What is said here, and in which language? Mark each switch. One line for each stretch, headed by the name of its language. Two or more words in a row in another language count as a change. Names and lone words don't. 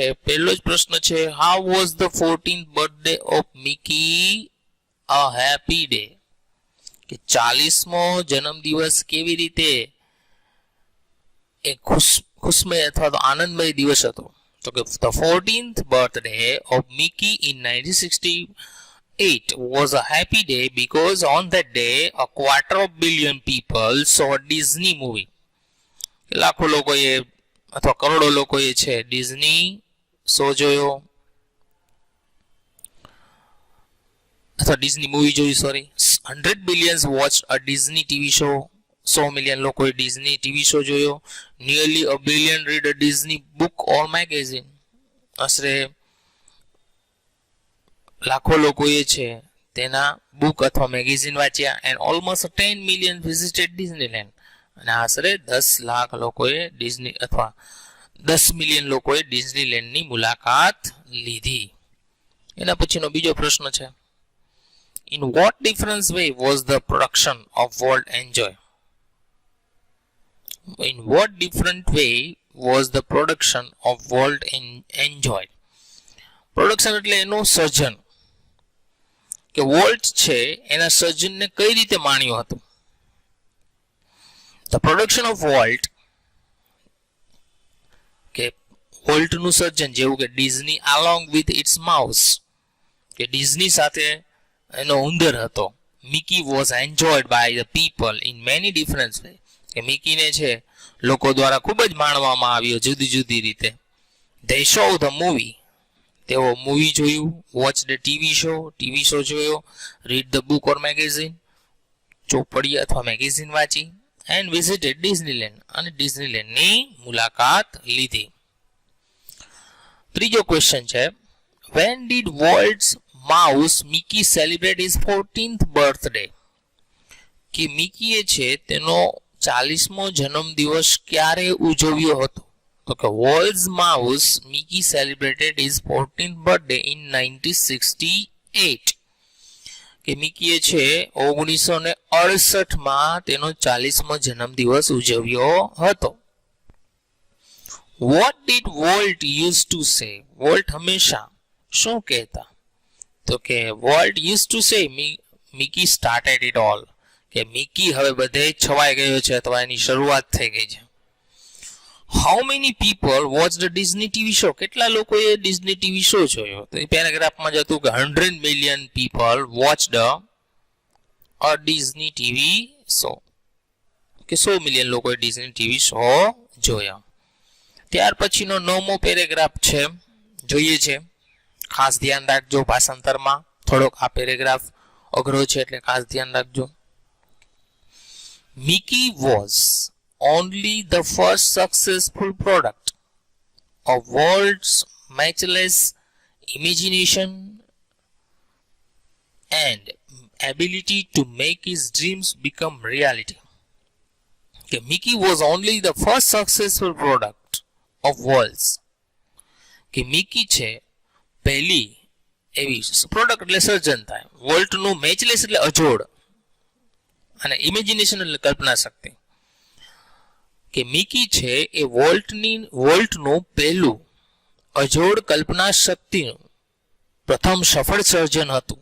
Gujarati: પહેલો જ પ્રશ્ન છે,
English: How was the 14th birthday of Mickey a happy day?
Gujarati: કે 40મો જન્મદિવસ કેવી રીતે એક ખુશમય અથવા તો આનંદમય દિવસ હતો? તો કે
English: The 14th birthday of Mickey in 1968 It was a happy day because on that day a 250 million people saw a Disney movie.
Gujarati: લાખો લોકોએ અથવા કરોડો લોકોએ છે ડિઝની શો જોયો અથવા ડિઝની મૂવી જોઈ.
English: સોરી, 100 billions watched a Disney TV show.
Gujarati: 100 million લોકોએ ડિઝની ટીવી શો જોયો.
English: Nearly a billion read a Disney book or magazine.
Gujarati: આશરે લાખો લોકોએ છે તેના બુક અથવા મેગેઝિન વાંચ્યા.
English: And almost 10 million visited Disneyland.
Gujarati: અને આશરે 10 લાખ લોકોએ ડિઝની અથવા 10 મિલિયન લોકોએ ડિઝનીલેન્ડની મુલાકાત લીધી. એના પછીનો બીજો પ્રશ્ન છે,
English: In what different way was the production of World enjoy? In what different way was the production of World enjoyed?
Gujarati: પ્રોડક્શન એટલે એનું સર્જન, કે વોલ્ટ છે એના સર્જનને કઈ રીતે માણ્યું હતું.
English: The production of Walt,
Gujarati: કે વોલ્ટનું સર્જન જેવું કે ડિઝની
English: along with its mouse,
Gujarati: કે ડિઝની સાથે એનો ઉંદર હતો.
English: મિકી was enjoyed by the people in many different ways,
Gujarati: કે મિકીને છે લોકો દ્વારા ખૂબ જ માણવામાં આવ્યો જુદી જુદી રીતે.
English: They show the movie,
Gujarati: તેઓ મૂવી જોયું.
English: Watch the TV show જોયો. Read the book or magazine,
Gujarati: ચોપડી અથવા મેગેઝિન વાંચી.
English: And visited Disneyland,
Gujarati: અને ડિઝનીલેન્ડની મુલાકાત લીધી. ત્રીજો ક્વેશ્ચન છે,
English: When did Walt's mouse Mickey celebrate his 14th birthday?
Gujarati: કે મિકીએ છે તેનો 40મો જન્મદિવસ ક્યારે ઉજવ્યો હતો? તો કે
English: Walt's mouse Mickey celebrated his 14th birthday in 1968.
Gujarati: કે મિકીએ છે 1968 તેનો 40મો જન્મદિવસ ઉજવ્યો હતો.
English: What did Walt used to say?
Gujarati: વોલ્ટ હંમેશા શું કહેતા? તો કે
English: Walt used to say, Mickey started it all.
Gujarati: કે મિકી હવે બધે છવાઈ ગયો છે અથવા એની શરૂઆત થઈ ગઈ છે.
English: How many people watched the Disney TV show?
Gujarati: કેટલા લોકોએ ડિઝની ટીવી શો જોયો? તો એ પેરાગ્રાફમાં જ હતું કે
English: 100 million people watched a Disney TV show.
Gujarati: કે 100 મિલિયન લોકોએ ડિઝની ટીવી શો જોયા. ત્યાર પછીનો 9મો પેરેગ્રાફ છે, જોઈએ છે. ખાસ ધ્યાન રાખજો ભાષાંતરમાં, થોડોક આ પેરેગ્રાફ અઘરો છે એટલે ખાસ ધ્યાન રાખજો.
English: Mickey was only the first successful product of Walt's matchless imagination and ability to make his dreams become reality. Okay, Mickey was only the first successful product of Walt's.
Gujarati: કે મિકી છે પહેલી એવી પ્રોડક્ટ એટલે સર્જન થાય. વોલ્ટનું મેચલેસ એટલે અજોડ, અને ઇમેજિનેશન એટલે કલ્પના શક્તિ. કે મિકી છે એ વોલ્ટનું પહેલું અજોડ કલ્પના શક્તિનું પ્રથમ સફળ સર્જન હતું.